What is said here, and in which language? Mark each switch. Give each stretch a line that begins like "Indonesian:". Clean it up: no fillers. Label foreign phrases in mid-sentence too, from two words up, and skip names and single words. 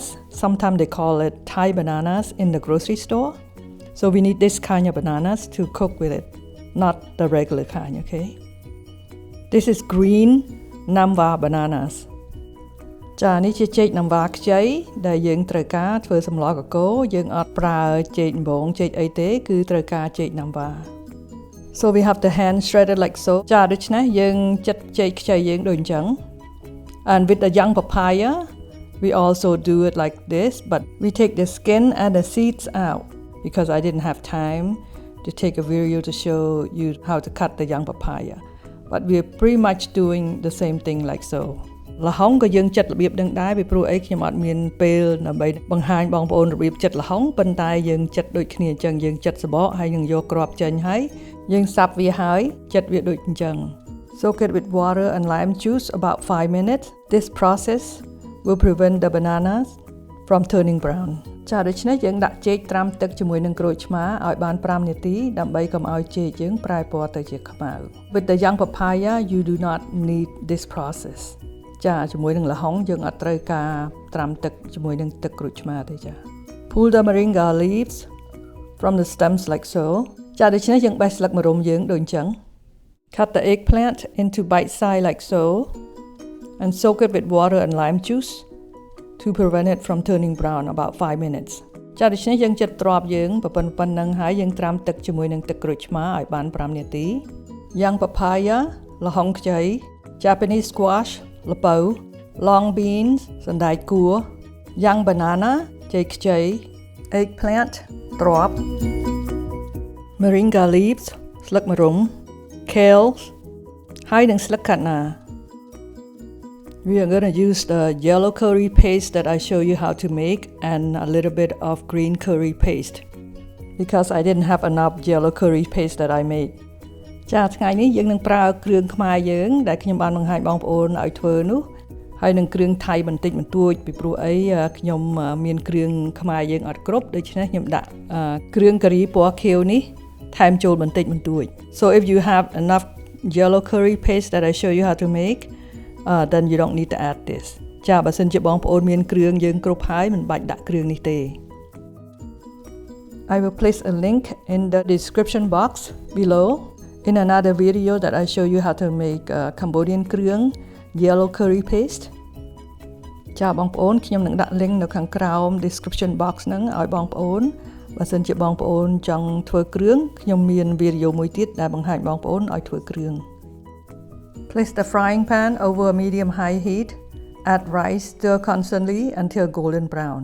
English: Sometimes they call it Thai bananas in the grocery store. So we need this kind of bananas to cook with it, not the regular kind, okay? This is green Namwa bananas.
Khmer: ចានេះជាចេកណាំវ៉ាខ្ចីដែលយើងត្រូវការធ្វើសម្លរកកូរយើងអត់ប្រើចេកដំបងចេកអីទេគឺត្រូវការចេកណាំវ៉ា
English: So we have the hand shredded like so.
Khmer: ចាដូច្នេះយើងចិតចេកខ្ចីយើងដូចអញ្ចឹង
English: And with the young papaya we also do it like this, but we take the skin and the seeds out because I didn't have time to take a video to show you how to cut the young papaya. But we're pretty much doing the same thing like so.
Khmer: ល្ហុងក៏យើងចិតរបៀបនឹងដែរពីព្រោះអីខ្ញុំអត់មានពេលដើម្បីបង្ហាញបងប្អូនរបៀបចិតល្ហុងប៉ុន្តែយើងចិតដូចគ្នាអញ្ចឹងយើងចិតសបកហើយនឹងយកគ្រាប់ចេញហើយយើងសាប់វាហើយចិតវាដូចអញ្ចឹង
English: Soak it with water and lime juice about 5 minutes. This process will prevent the bananas from turning brown.
Khmer: ចាដូច្នេះយើងដាក់ចេកត្រាំទឹកជាមួយនឹងក្រូចឆ្មាឲ្យបាន5នាទីដើម្បីកុំឲ្យចេកយើងប្រែពណ៌ទៅជាខ្មៅ
English: With the young papaya you do not need this process.
Khmer: ចាជាមួយនឹងល្ហុងយើងអត់ត្រូវការត្រាំទឹកជាមួយនឹងទឹកក្រូចឆ្មាទេចា
English: Pull the morringa leaves from the stems like so.
Khmer: ចាដូច្នេះយើងបេះស្លឹកម្រុំយើងដូចអញ្ចឹង
English: Cut the eggplant into bite size like so and soak it with water and lime juice to prevent it from turning brown about 5 minutes.
Khmer: ចាដូច្នេះយើងចិតត្រប់យើងប៉ុណ្ណឹងហើយយើងត្រាំទឹកជាមួយនឹងទឹកក្រូចឆ្មាឲ្យបាន5នាទី
English: Young papaya
Khmer: ល្ហុងខ្ចី
English: Japanese squash
Khmer: ល្ពៅ
English: Long beans
Khmer: សណ្តែកគួរ
English: Young banana
Khmer: ចេកខ្ចី Eggplant ត្រប់
English: Morringa leaves
Khmer: ស្លឹកម្រុំ
English: Kale
Khmer: ហើយនឹងស្លឹកខាត់ណា
English: We are going to use the yellow curry paste that I show you how to make and a little bit of green curry paste because I didn't have enough yellow curry paste that I made.
Khmer: ចាថ្ងៃនេះយើងនឹងប្រើគ្រឿងខ្មែរយើងដែលខ្ញុំបានបង្ហាញបងប្អូនឲ្យធ្វើនោះហើយនឹងគ្រឿងថៃបន្តិចបន្តួចពីព្រោះអីខ្ញុំមានគ្រឿងខ្មែរយើងអត់គ្រប់ដូច្នេះខ្ញុំដាក់គ្រឿងការីពណ៌ខៀវនេះថែមចូលបន្តិចបន្តួច
English: So if you have enough yellow curry paste that I show you how to make then you don't need to add this
Khmer: ចាបើសិនជាបងប្អូនមានគ្រឿងយើងគ្រប់ហើយមិនបាច់ដាក់គ្រឿងនេះទេ
English: I will place a link in the description box below in another video that I show you how to make Cambodian គ្រឿង yellow curry paste
Khmer: ចាបងប្អូនខ្ញុំនឹងដាក់ link នៅខាងក្រោម
English: description box
Khmer: ហ្នឹងឲ្យបងប្អូនបើសិនជាបងប្អូនចង់ធ្វើគ្រឿងខ្ញុំមានវីដេអូមួយទៀតដែលបង្ហាញបងប្អូនឲ្យធ្វើគ្រឿង
English: Place the frying pan over a medium-high heat. Add rice, stir constantly until golden brown.